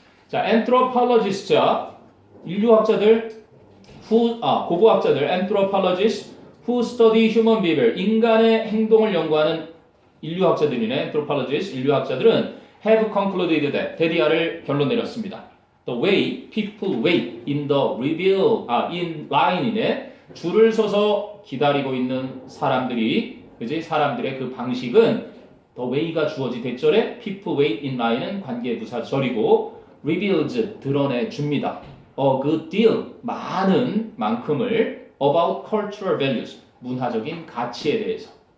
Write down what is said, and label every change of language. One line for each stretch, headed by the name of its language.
Korean: 자, anthropologist자 인류학자들 고고학자들
English: anthropologists who study human behavior
Korean: 인간의 행동을 연구하는 인류학자들이네. anthropologists 인류학자들은
English: have concluded that
Korean: 데디아를 결론 내렸습니다.
English: The way people wait in in line이네.
Korean: 줄을 서서 기다리고 있는 사람들이 그지? 사람들의 그 방식은 the way가 주어진 대절에
English: people wait in line
Korean: 은 관계부사절이고 reveals 드러내 줍니다.
English: A good deal
Korean: 많은 만큼을
English: about cultural values
Korean: 문화적인 가치에 대해서.